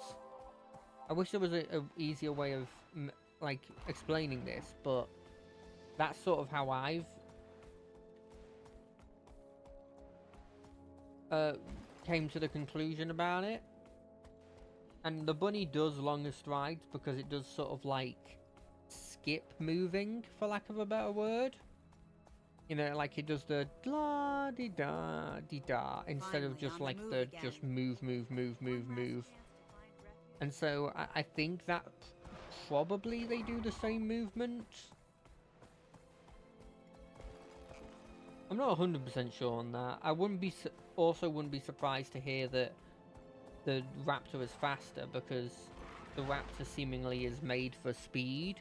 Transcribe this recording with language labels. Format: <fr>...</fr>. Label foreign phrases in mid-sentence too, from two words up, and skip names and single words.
<en>I wish there was a easier way of like explaining this, but that's sort of how I've came to the conclusion about it. And the bunny does longer strides because it does sort of like skip moving, for lack of a better word. You know, like it does the la di da di da instead of Finally, just on the like move the again. just move. And so I think that probably they do the same movement. I'm not 100% sure on that. I wouldn't be also wouldn't be surprised to hear that the Raptor is faster because the Raptor seemingly is made for speed.</en>